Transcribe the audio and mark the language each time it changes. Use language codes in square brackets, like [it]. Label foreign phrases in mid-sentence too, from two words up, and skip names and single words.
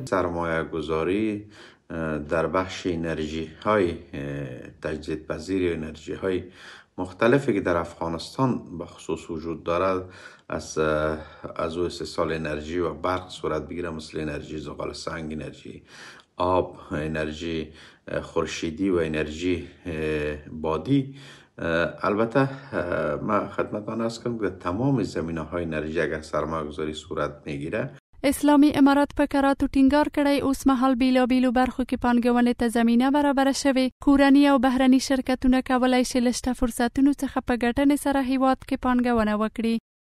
[fa] سرمایه گذاری در بخش انرژی های تجدید پذیر انرژی های مختلفی که در افغانستان به خصوص وجود دارد از او استحصال انرژی و برق صورت بگیره، مثل انرژی زغال سنگ، انرژی آب، انرژی خورشیدی و انرژی بادی. البته ما خدمتتان عرض کنم که تمام زمینه های انرژی اگر سرمایه گذاری صورت میگیره. [ps] اسلامي امارات په کراتو ټینګار کړی اوس مهال بیلابیلو برخو کې پانګونې ته زمینه برابره شوې. کورني او بهرني شرکتونه کولای شي له شته فرصتونو څخه په ګټنې سره هیواد کې پانګونه وکړي.